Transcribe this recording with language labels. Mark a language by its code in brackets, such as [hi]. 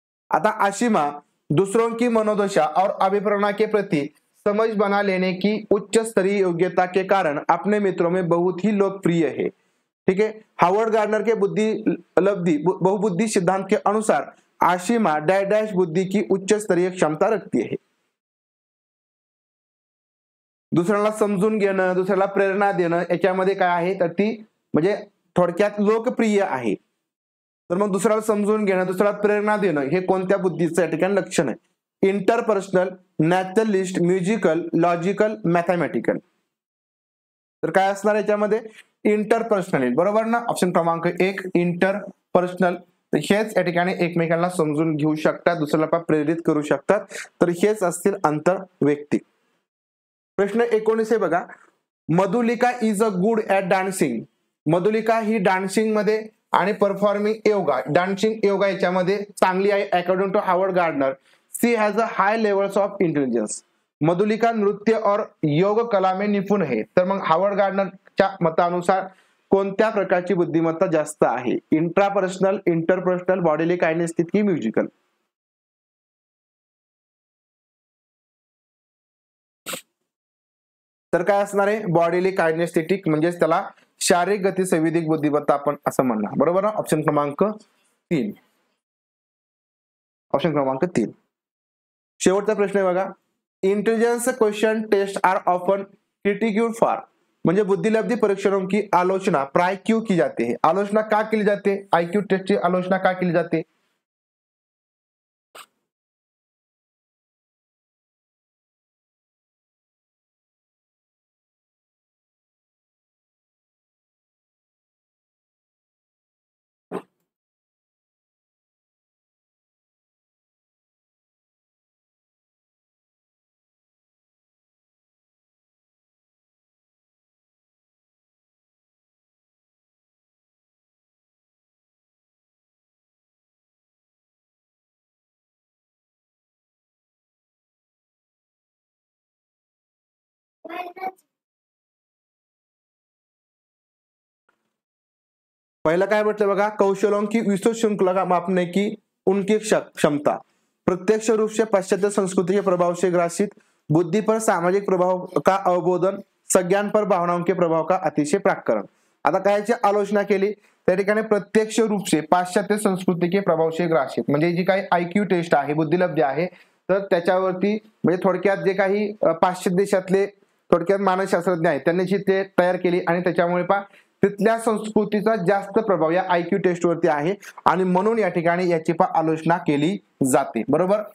[hi] आता आशिमा दूसरों की मनोदशा और अभिप्रेरणा के प्रति समझ बना लेने की उच्च स्तरीय योग्यता के कारण अपने मित्रों में बहुत ही लोकप्रिय है. ठीक है. हार्वर्ड गार्डनर के बहुबुद्धि सिद्धांत के अनुसार आशिमा डैश डैश बुद्धि की उच्च स्तरीय क्षमता रखती है. [mr] दुसऱ्याला समजून घेणं, दुसऱ्याला प्रेरणा देणं याच्यामध्ये काय आहे तर ती म्हणजे थोडक्यात लोकप्रिय आहे. तर मग दुसऱ्याला समजून घेणं, दुसऱ्याला प्रेरणा देणं हे कोणत्या बुद्धीचं या ठिकाणी लक्षण आहे. Interpersonal, naturalist, musical, logical, mathematical. तर काय असणार याच्यामध्ये इंटरपर्सनल, बरोबर ना, ऑप्शन क्रमांक 1 इंटरपर्सनल. हेच या ठिकाणी एकमेकांना समजून घेऊ शकतात, दुसऱ्याला प्रेरित करू शकतात, तर हेच असतील आंतरवैयक्तिक. प्रश्न 19 बघा. [en] Madhulika is a good at dancing. [mr] Madhulika he dancing मध्ये आणि परफॉर्मिंग योगा, डान्सिंग योगा याच्यामध्ये चांगली आहे [en] According to Harvard Gardner. She has a high levels of intelligence. [hi] Madhulika नृत्य और योग कला में निपुण है. [mr] तर मग हार्वर्ड गार्डनरच्या मतानुसार कोणत्या प्रकारची बुद्धिमत्ता जास्त आहे, इंट्रापर्सनल, इंटरपर्सनल, बॉडीली कायनेस्टिक की म्युझिकल. तर काय असणार आहे बॉडीली कायनेस्थेटिक, म्हणजेच त्याला शारीरिक गती संवेदिक बुद्धिमत्ता आपण असं म्हणणार, बरोबर ना. ऑप्शन क्रमांक 3. ऑप्शन क्रमांक 3. शेवटचा प्रश्न आहे बघा. [en] Intelligence question test are often critiqued for. [hi] म्हणजे बुद्धिलब्धि परीक्षणों की आलोचना प्राय क्यों की जाती है. [mr] आलोचना का केली जाते, आयक्यू टेस्टची आलोचना का केली जाते. पहिला काय म्हटलं बघा, [hi] कौशलों की विस्तृत श्रृंखला मापने की उनकी क्षमता, प्रत्यक्ष रूप से पाश्चात्य संस्कृति के प्रभाव से ग्रासित, बुद्धि पर सामाजिक प्रभाव का अवबोधन, संज्ञान पर भावनाओं के प्रभाव का अतिशय प्राकरण. [mr] आता कायची आलोचना केली त्या ठिकाणी [hi] प्रत्यक्ष रूप से पाश्चात्य संस्कृती के प्रभाव से ग्रासित, [mr] म्हणजे जी काही आयक्यू टेस्ट आहे, बुद्धिलब्धी आहे, तर त्याच्यावरती म्हणजे थोडक्यात जे काही पाश्चात्य देशातले थोडक्यात मानसशास्त्रज्ञ आहेत त्यांनी जी ते तयार केली आणि त्याच्यामुळे तिथल्या संस्कृतीचा जास्त प्रभाव या आयक्यू टेस्ट वरती आहे आणि म्हणून या ठिकाणी याची आलोचना केली जाते, बरोबर.